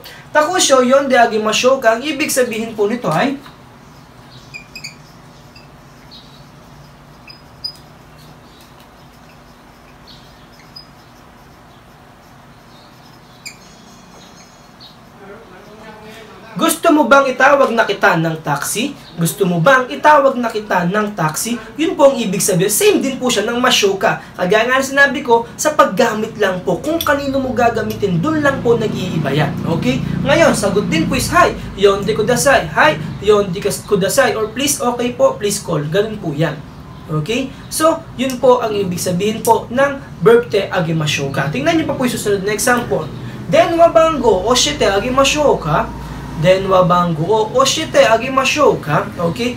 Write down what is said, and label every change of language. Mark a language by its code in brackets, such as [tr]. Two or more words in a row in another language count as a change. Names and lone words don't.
[ja] タクシーを呼んであげましょうか, [tl] ang ibig sabihin po nito ay, gusto mo bang itawag na kita ng taxi? Gusto mo bang itawag na kita ng taxi? Yun po ang ibig sabihin. Same din po siya ng mashoka. Kagaya nga sinabi ko, sa paggamit lang po. Kung kanino mo gagamitin, dun lang po nag-iiba yan. Okay? Ngayon, sagot din po is, hi, [ja] 呼んでください. はい、呼んでください. [en] Or please, okay po, please call. [tl] Ganun po yan. Okay? So, yun po ang ibig sabihin po ng verb [ja] てあげましょうか. [tl] Tingnan niyo pa po yung susunod na example. [ja] 電話番号をしてあげましょうか. 電話番号を教えてあげましょうか. Okay?